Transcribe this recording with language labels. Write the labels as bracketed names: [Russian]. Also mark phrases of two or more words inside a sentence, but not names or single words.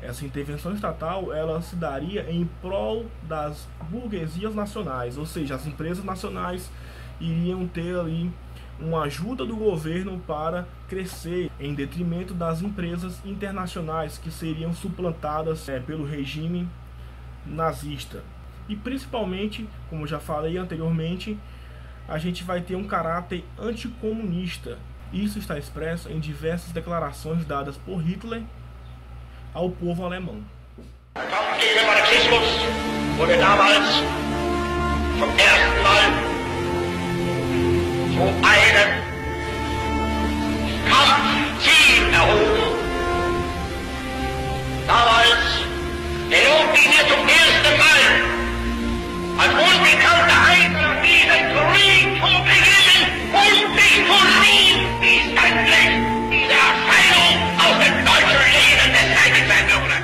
[Portuguese] Essa intervenção estatal ela se daria em prol das burguesias nacionais, ou seja, as empresas nacionais iriam ter ali uma ajuda do governo para crescer, em detrimento das empresas internacionais que seriam suplantadas pelo regime nazista. E principalmente, como já falei anteriormente, a gente vai ter um caráter anticomunista. Isso está expresso em diversas declarações dadas por Hitler ao povo alemão. [German] Kampf gegen den Marxismus wurde damals zum ersten Mal zu einem Kampfziel erhoben. Damals gelobten wir zum ersten Mal als unbekannte Einzelne diesen Krieg zu beginnen und sich zu schließen, bis endlich diese Erscheinung aus dem deutschen Leben beseitigt werden würde.